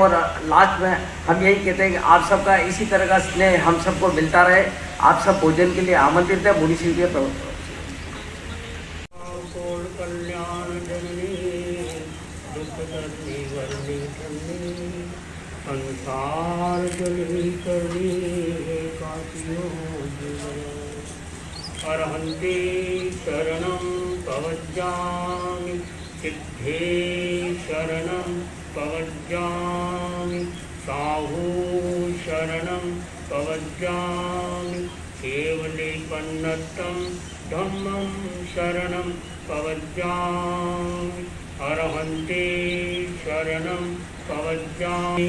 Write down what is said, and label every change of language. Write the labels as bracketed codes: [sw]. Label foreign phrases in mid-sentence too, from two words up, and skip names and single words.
[hi] और लास्ट में हम यही कहते हैं कि आप सबका इसी तरह का स्नेह हम सबको मिलता रहे। आप सब भोजन के लिए आमंत्रित है। मुनि श्री के संसार जल करनी [pra] अरहन्ते शरणं पवज्जामि, सिद्धे शरणं पवज्जामि, साहू शरणं पवज्जामि, केवले पन्नतं धम्मं शरणं पवज्जामि, अरहन्ते शरणं पवज्जामि,